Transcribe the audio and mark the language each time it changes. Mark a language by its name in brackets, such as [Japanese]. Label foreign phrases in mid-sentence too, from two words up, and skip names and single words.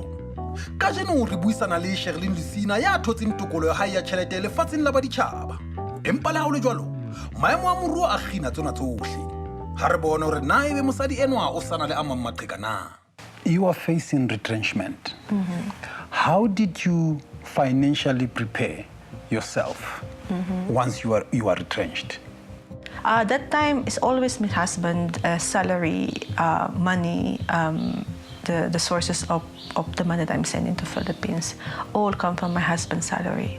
[Southern Sotho] Ka jeno re buisana le Cherilyn Lucena ya thotseng tokolo ya hae ya tjhelete lefatsheng la baditjhaba. Empa le ha o le jwalo, maemo a moruo a kgina tsona tsohle. Ha re bone hore na ebe mosadi enwa o sana le a mang maqheka na. [English] You are facing retrenchment. How did you financially prepare yourself once you are retrenched? That time is always my husband, salary, money, the sources of the money that I'm sending to Philippines all come from my husband's salary.